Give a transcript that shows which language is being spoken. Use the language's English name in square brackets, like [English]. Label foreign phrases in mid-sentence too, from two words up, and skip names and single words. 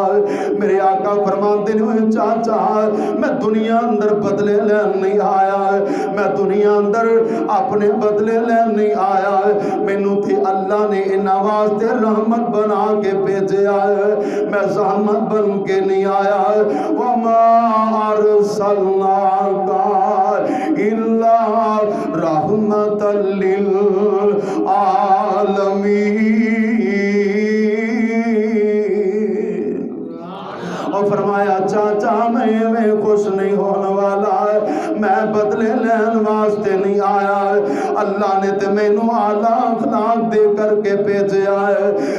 [Punjabi] میرے آقا فرماتے نے چاچا میں دنیا اندر بدلے لین نہیں آیا، میں دنیا اندر اپنے بدلے لین نہیں آیا، مینوں تھے اللہ نے انہاں واسطے رحمت بنا کے بھیجا ہے، میں زحمت بن کے نہیں آیا. [Arabic] وما أرسلناك إلا رحمة للعالمين. [Punjabi] اور فرمایا چاچا میں خوش نہیں ہونے والا، میں بدلے لین واسطے نہیں آیا، اللہ نے تے مینوں اعلیٰ اخلاق دے کرکے بھیجا ہے.